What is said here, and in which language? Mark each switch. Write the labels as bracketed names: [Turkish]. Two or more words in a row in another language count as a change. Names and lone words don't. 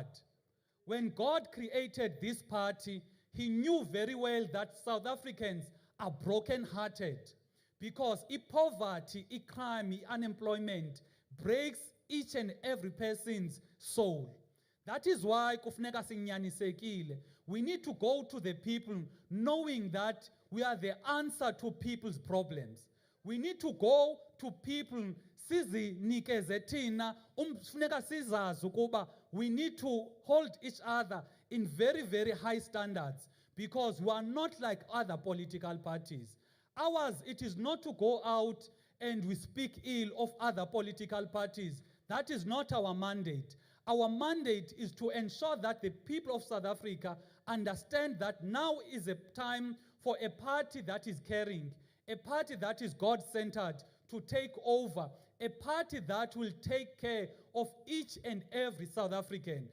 [English] When God created this party, he knew very well that South Africans are broken-hearted because poverty, crime, unemployment breaks each and every person's soul. That is why [Xhosa] kufuneka sinyanisekile. [English] We need to go to the people knowing that we are the answer to people's problems. We need to go to people [Xhosa] sizinikeze thina umfuneka sizazi ukuba [English] we need to hold each other in very, very high standards because we are not like other political parties. Ours, it is not to go out and we speak ill of other political parties. That is not our mandate. Our mandate is to ensure that the people of South Africa understand that now is a time for a party that is caring, a party that is God-centered to take over, a party that will take care of each and every South African.